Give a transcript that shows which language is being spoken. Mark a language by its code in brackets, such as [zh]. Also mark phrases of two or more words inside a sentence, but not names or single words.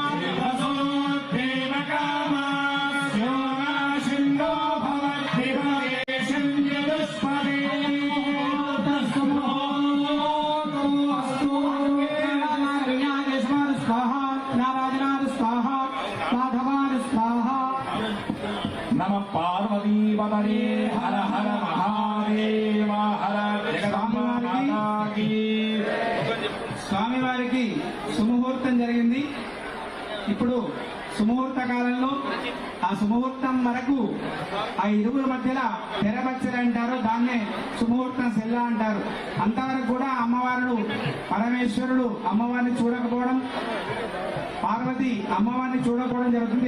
[sa] देवकामास्यो नाशिन्दो भवद्भिवरेशं यदुष्पदे नमः पार्वतीपतये हर हर महादेव हर जगदम्बाकी [te] స్వామివారికి సుముహూర్తం జరిగింది. ఇప్పుడు సుముహూర్త కాలంలో ఆ సుముహూర్తం వరకు ఆ ఇరువుల మధ్యలో తెరబచ్చలు అంటారు, దాన్నే సుముహూర్తం సెల్ల అంటారు. అంతవరకు కూడా అమ్మవారు పరమేశ్వరుడు అమ్మవారిని చూడకపోవడం, పార్వతి అమ్మవారిని చూడకపోవడం జరుగుతుంది.